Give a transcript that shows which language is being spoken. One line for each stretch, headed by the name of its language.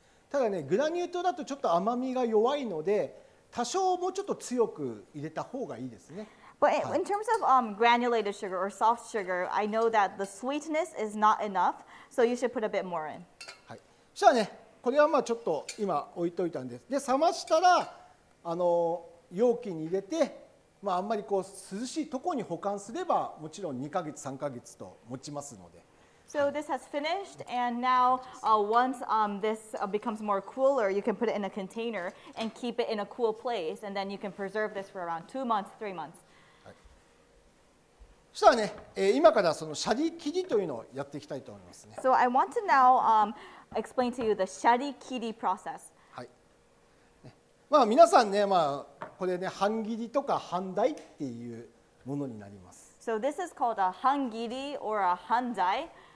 Japanese: ただねグラニュー糖だとちょっと甘みが弱いので多少もうちょっと強く入れた方がいいですね。
English: But in terms of granulated sugar or soft sugar, I know that the sweetness is not enough, so you should put a bit more in.
Japanese: はい、そしたらねこれはまあちょっと今置いといたんです。で冷ましたら容器に入れて、まあ、あんまりこう涼しいところに保管すればもちろん2ヶ月3ヶ月と持ちますので。
English: So this has finished, and now once this becomes more cooler, you can put it in a container and keep it in a cool place, and then you can preserve this for around 2 months, 3 months.
Japanese: そしたらね、今からそのシャリ切りというのをやっていきたいと思いますね。
English: So I want to now explain to you the sharikiri process.
Japanese: はい。まあ皆さんね、まあこれね半切りとか半大っていうものになります。
English: So this is called a hangiri or a handai.